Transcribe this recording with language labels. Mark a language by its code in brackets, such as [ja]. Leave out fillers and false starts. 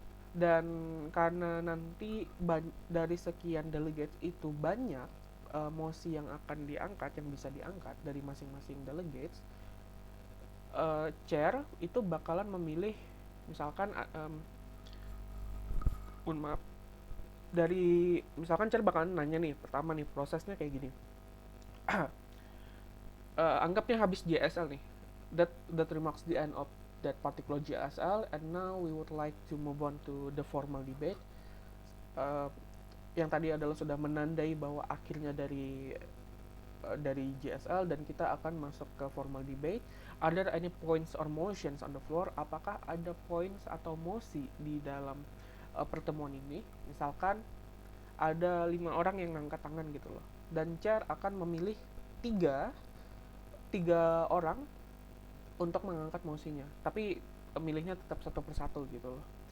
[id] Dan karena nanti dari sekian delegates itu banyak mosi yang akan diangkat, yang bisa diangkat dari masing-masing delegates, chair itu bakalan memilih misalkan maaf, dari misalkan chair bakalan nanya nih, pertama nih prosesnya kayak gini. Anggapnya habis JSL nih, [en] that remarks the end of that particular JSL, and now we would like to move on to the formal debate. [id] Yang tadi adalah sudah menandai bahwa akhirnya dari JSL, dan kita akan masuk ke formal debate. [en] Are there any points or motions on the floor? [id] Apakah ada points atau mosi di dalam pertemuan ini? Misalkan ada 5 orang yang ngangkat tangan gitu loh, dan chair akan memilih tiga tiga orang untuk mengangkat mosinya, tapi milihnya tetap satu persatu gitu loh.